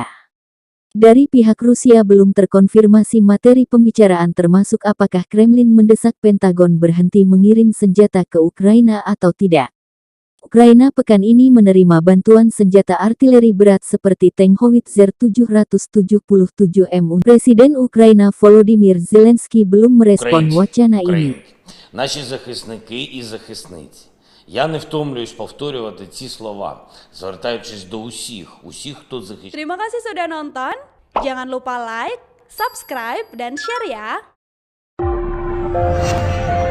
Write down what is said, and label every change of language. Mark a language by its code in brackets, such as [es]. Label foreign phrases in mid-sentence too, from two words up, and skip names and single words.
[id] Dari pihak Rusia belum terkonfirmasi materi pembicaraan termasuk apakah Kremlin mendesak Pentagon berhenti mengirim senjata ke Ukraina atau tidak. Ukraina pekan ini menerima bantuan senjata artileri berat seperti tank Howitzer 777M. Presiden Ukraina Volodymyr Zelensky belum merespon wacana ini. [uk] Наші захисники і захисниці. Я не втомлююсь повторювати ці слова, звертаючись до усіх, хто захищає. [id] Terima kasih sudah nonton. Jangan lupa like, subscribe, dan share ya.